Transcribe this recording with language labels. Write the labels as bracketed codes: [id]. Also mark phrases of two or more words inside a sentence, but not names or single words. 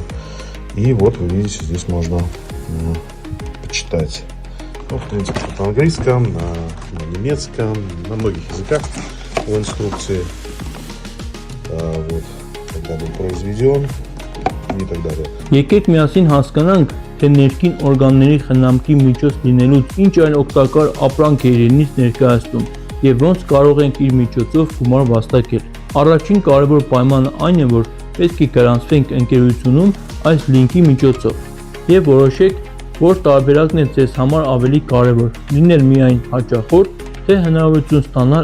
[ru] И вот вы видите, здесь можно почитать. Ну, в принципе, на английском, на немецком, на многих языках в инструкции. Вот, когда был произведен и так далее. [hy] Եկեք միասին հասկանանք, թե ներքին օրգանների խնամքի միջոց լինելուց ինչ այլ օգտակար ապրանք է իրենից ներկայացնում և ոնց կարող ենք իր միջոցով գումար վաստակել։ Առաջին կարևոր պայմանը այն է, որ պետք է գրանցվենք ընկերությունում այս լինքի միջոցով և որոշեք, որ տարբերակն է ձեզ համար ավելի կարևոր՝ լինել միայն հաճախորդ, թե հնարավորություն ստանալ